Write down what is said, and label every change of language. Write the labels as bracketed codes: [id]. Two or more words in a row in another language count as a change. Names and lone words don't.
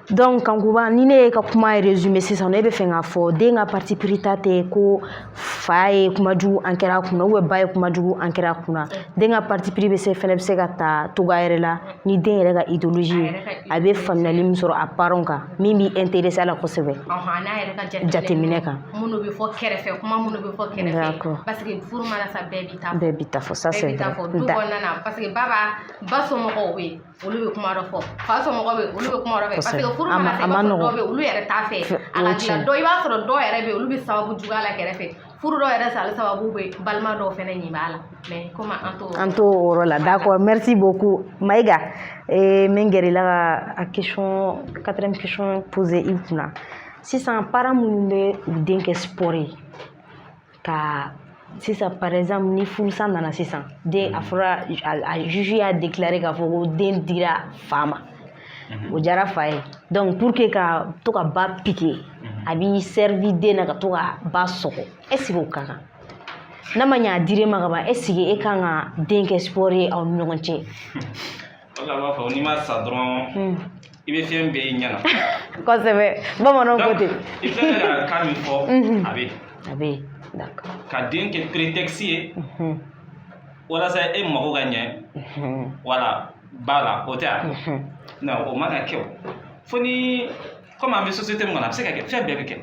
[bm] donc Kankuba ni ne ye ka kuma résumé sisan ne bɛ fɛ k'a fɔ den ka [fr] parti pris [bm] ta tɛ ko fa ye kuma jugu ancré a kunna ou bien ba ye kuma jugu ancré a kunna den ka [fr] parti pris [bm] fɛnɛ bɛ se ka ta togoya yɛrɛ la ni den yɛrɛ ka idéologie ye a bɛ faamuyali min sɔrɔ a parents kan min b'i intéressé a la kosɛbɛ n'a yɛrɛ ka jateminɛ kan minnu bɛ fɔ kɛrɛfɛ kuma minnu bɛ fɔ kɛrɛfɛ [fr] parce que [bm] furu mana sa bɛɛ b'i ta fɔ [fr] ça c'est vrai parce que [bm] ba somɔgɔw bɛ yen olu bɛ kuma dɔ fɔ fa somɔgɔw bɛ yen olu bɛ kuma dɔ fɛ [fr] parce que [bm] furu mana se dɔw bɛ yen olu yɛrɛ t'a fɛ a ka dilan dɔ i b'a sɔrɔ dɔw yɛrɛ bɛ yen olu bɛ sababu juguya la kɛrɛfɛ furu dɔw yɛrɛ sali sababu bɛ balima dɔw fɛnɛ ɲin b'a la [fr] mais comme [bm] an t'o yɔrɔ la [fr] d'accord merci beaucoup [bm] Maïga min gɛrɛla ka a [fr] question 4e question poser [bm] i kunna sisan parents minnu bɛ u den kɛ sport ye ka sisan [fr] par exemple [bm] ni furusa nana sisan den a fɔra a juge y'a déclaré k'a fɔ ko den dira fa ma o diyara fa ye [fr] donc pour que [bm] ka to ka ba piquer a b'i servi den na ka to ka ba sɔgɔ est ce que o ka kan n'a ma ɲɛ a dir'e ma ka ban est ce que e kan ka den kɛ sport ye aw ni ɲɔgɔn cɛ o la b'a fɔ n'i ma sa dɔrɔn i bɛ fɛn bɛɛ y'i ɲɛ na kosɛbɛ bamananw ko ten i filɛ ka kan min fɔ a bɛ d'accord ka den kɛ prétexte ye walasa e mago ka ɲɛ wala ba la o tɛ a non o man ka kɛ o fo ni comme an bɛ société min kɔnɔ a bɛ se ka kɛ fɛn bɛɛ bɛ kɛ